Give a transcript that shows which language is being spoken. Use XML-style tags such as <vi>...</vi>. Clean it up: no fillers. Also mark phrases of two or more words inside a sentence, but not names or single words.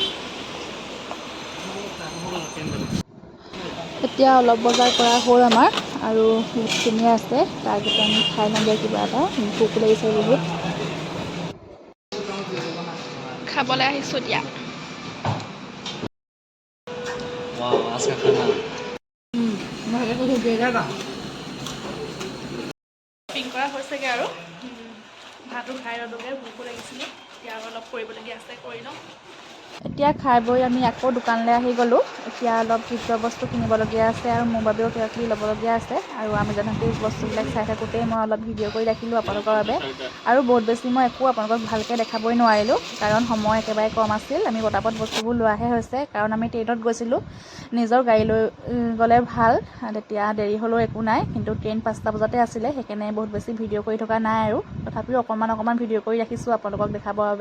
<as>এতিয়া অলপ বজাৰ কৰা হ'ল আমাৰ আৰু বহুতখিনিয়ে আছে তাৰপিছত আমি খাই লওঁগৈ কিবা এটা ভোক লাগিছে বহুত খাবলৈ আহিছোঁ এতিয়া</as> <hi>वाह आज का खाना</hi> <as>পিং কৰা হৈছেগৈ আৰু ভাতো খাই ল'লোগৈ ভোকো লাগিছিলে এতিয়া আৰু অলপ কৰিবলগীয়া আছে কৰি লওঁ এতিয়া খাই বৈ আমি আকৌ দোকানলৈ আহি গ'লোঁ এতিয়া অলপ ভিতৰৰ বস্তু কিনিবলগীয়া আছে আৰু মোৰ বাবেও কিবা কিবি ল'বলগীয়া আছে আৰু আমি জানোতে বস্তুবিলাক চাই থাকোঁতেই মই অলপ ভিডিঅ' কৰি ৰাখিলোঁ আপোনালোকৰ বাবে আৰু বহুত বেছি মই একো আপোনালোকক ভালকৈ দেখাবই নোৱাৰিলোঁ কাৰণ সময় একেবাৰে কম আছিল আমি পটাপট বস্তুবোৰ লোৱাহে হৈছে কাৰণ আমি ট্ৰেইনত গৈছিলোঁ নিজৰ গাড়ী লৈ গ'লে ভাল তেতিয়া দেৰি হ'লেও একো নাই কিন্তু ট্ৰেইন 5টা বজাতে আছিলে সেইকাৰণে বহুত বেছি ভিডিঅ' কৰি থকা নাই আৰু তথাপিও অকণমান ভিডিঅ' কৰি ৰাখিছোঁ আপোনালোকক দেখাবৰ বাবে</as>